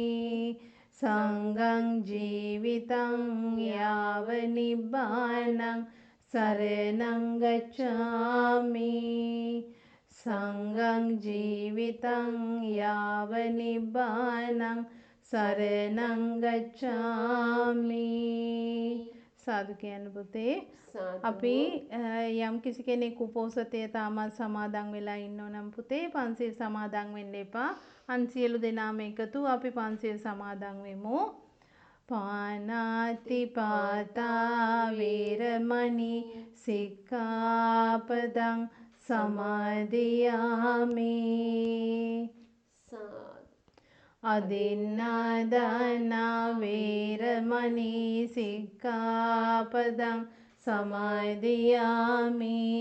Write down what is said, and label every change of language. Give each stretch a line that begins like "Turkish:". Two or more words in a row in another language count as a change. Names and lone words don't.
Pali: සංඝං ජීවිතං යාව නිබ්බානං සරණං ගච්ඡාමි සංඝං ජීවිතං යාව නිබ්බානං සරණං ගච්ඡාමි
Sinhala: සාදු කියන්න පුතේ අපි යම් කිසි කෙනෙක් උපෝසතය තාමත් සමාදන් වෙලා ඉන්නෝ නම් පුතේ පන්සිල් සමාදන් වෙන්න එපා අන් සියලු දෙනාම එකතු අපි පන්සිල් සමාදන් වෙමු
Pali: පාණාතිපාතා වේරමණී සික්ඛාපදං සමාදියාමි අදින්නාදානා වේරමණී සික්ඛාපදං සමාදියාමි